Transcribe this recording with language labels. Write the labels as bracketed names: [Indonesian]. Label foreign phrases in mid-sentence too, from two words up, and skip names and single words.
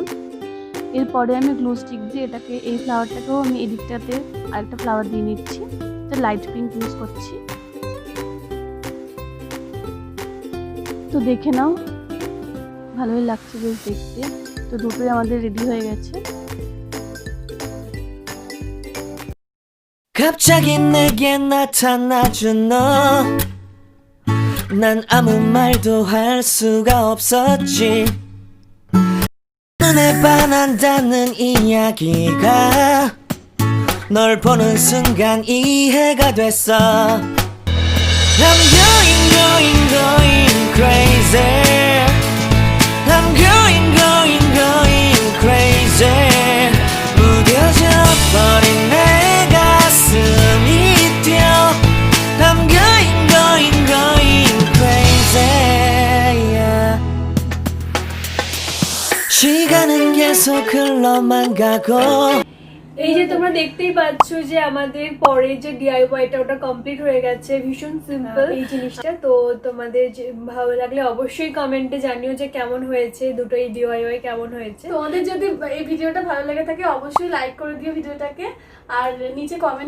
[Bangla] এরপরে আমি গ্লু স্টিক দিয়ে এটাকে এই ফ্লাওয়ারটাকেও আমি এদিকটাতে আরেকটা ফ্লাওয়ার দিয়ে নিচ্ছি, এটা লাইট পিঙ্ক ইউজ করছি। তো দেখে নাও, ভালোই লাগছে বেশ দেখতে। তো দুটোই আমাদের রেডি হয়ে গেছে। [Korean] 갑자기 내게 나타나준 너 난 아무 말도 할 수가 없었지 눈에 반한다는 이야기가 널 보는 순간 이해가 됐어 [English] I'm going crazy I'm going crazy [Korean] 무뎌져 버린 내 가슴이 뛰어 [English] I'm going crazy yeah. [Korean] 시간은 계속 흘러만 가고 [Bangla] এই যে তোমরা দেখতেই পাচ্ছ যে আমাদের পরে যে ডিআইওয়াইটা ওটা কমপ্লিট হয়ে গেছে ভীষণ সিম্পল এই জিনিসটা তো তোমাদের যে ভালো লাগলে অবশ্যই কমেন্টে জানিও যে কেমন হয়েছে দুটো এই ডিআইওয়াই কেমন হয়েছে তোমাদের যদি এই ভিডিওটা ভালো লাগে থাকে অবশ্যই লাইক করে দিও ভিডিওটাকে আর নিচে কমেন্ট